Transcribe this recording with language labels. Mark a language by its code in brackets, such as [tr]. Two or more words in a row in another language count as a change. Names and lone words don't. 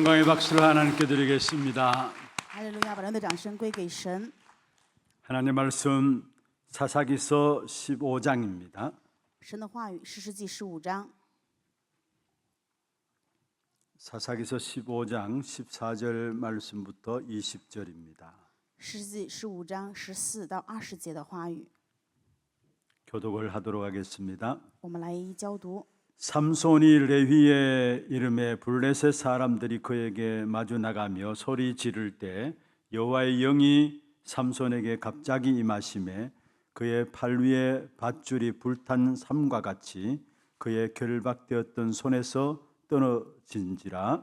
[ko] 박수를 하나님께 드리겠습니다. [zh] 哈利路亚！把人的掌声归给神。 [ko] 하나님 말씀 사사기서 15장입니다. [zh] 神的话语，士师记15章， [ko] 사사기서 15장 14절 말씀부터 20절입니다. [zh] 士师记15章14到20节的话语， [ko] 교독을 하도록 하겠습니다. [zh] 我们来一一交读。 [ko] 삼손이 레위의 이름에 블레셋 사람들이 그에게 마주 나가며 소리 지를 때 여호와의 영이 삼손에게 갑자기 임하심에 그의 팔 위에 밧줄이 불탄 삼과 같이 그의 결박되었던 손에서 떨어진지라.